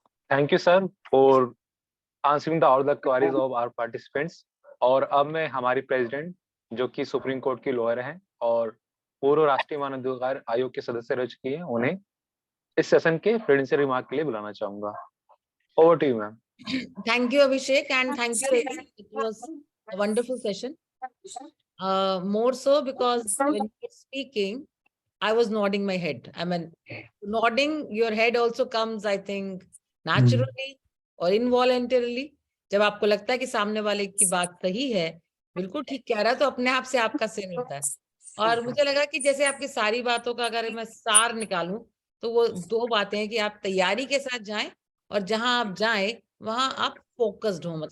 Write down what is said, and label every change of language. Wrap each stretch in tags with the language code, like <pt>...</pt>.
<en>Thank you sir for answering all the queries of our participants.</en> <hi>और अब मैं हमारी प्रेसिडेंट, जो कि सुप्रीम कोर्ट की लॉयर हैं और पूर्व राष्ट्रीय मानवाधिकार आयोग के सदस्य रह चुकी हैं, उन्हें इस सेशन के प्रेसिडेंशियल रिमार्क के लिए बुलाना चाहूंगा।</hi> <en>Over to you ma'am. Thank you, Abhishek, and thank you, Ravi. It was a wonderful session. More so because when you were speaking, I was nodding my head. I mean, nodding your head also comes, I think, naturally or involuntarily.</en> <hi>जब आपको लगता है कि सामने वाले की बात सही है, बिल्कुल ठीक कह रहा है, तो अपने आप से आपका सिर होता है। और मुझे लगा कि जैसे आपकी सारी बातों का अगर मैं सार निकालूं, तो वो दो बातें हैं कि आप तैयारी के साथ जाएं और जहां आप जाएं वहां आप फोकस्ड हो।</hi>